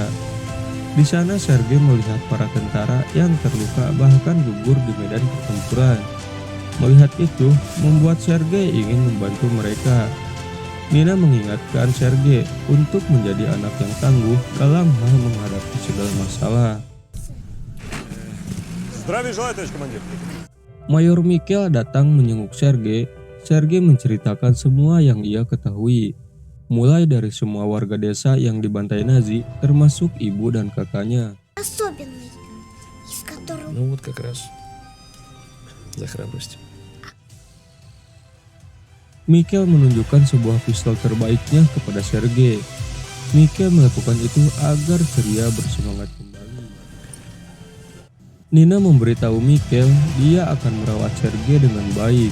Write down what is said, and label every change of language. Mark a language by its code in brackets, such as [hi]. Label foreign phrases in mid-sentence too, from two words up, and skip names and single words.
[id] Di sana Sergei melihat para tentara yang terluka bahkan gugur di medan pertempuran. Melihat itu membuat Sergei ingin membantu mereka. Nina mengingatkan Sergei untuk menjadi anak yang tangguh dalam hal menghadapi segala masalah. [ru] Здравия желаю, товарищ командир. [id] Mayor Mikhail datang menjenguk Sergei. Sergei menceritakan semua yang ia ketahui, mulai dari semua warga desa yang dibantai Nazi, termasuk ibu dan kakaknya. [ru] Особенный, из которого... Ну вот как раз за храбрость. [id] Mikhail menunjukkan sebuah pistol terbaiknya kepada Sergei. Mikhail melakukan itu agar ceria bersemangat kembali. Nina memberitahu Mikhail dia akan merawat Sergei dengan baik.